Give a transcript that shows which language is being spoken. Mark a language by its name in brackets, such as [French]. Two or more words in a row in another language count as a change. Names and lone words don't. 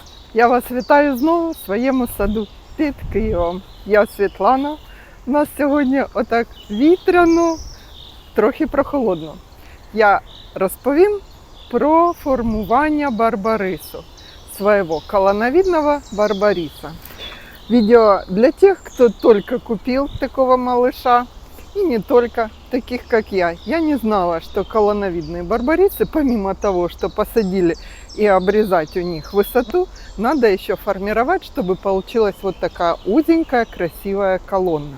[Ukrainian] Я вас вітаю знову в своєму саду під Києвом. Я Світлана. У нас сьогодні отак вітряно, трохи прохолодно. Я розповім про формування барбарису, [Russian] своего колоновидного барбариса. Видео для тех, кто только купил такого малыша, и не только, таких как я. Я не знала, что колоновидные барбарисы, помимо того, что посадили и обрезать у них высоту, надо еще формировать, чтобы получилась вот такая узенькая, красивая колонна.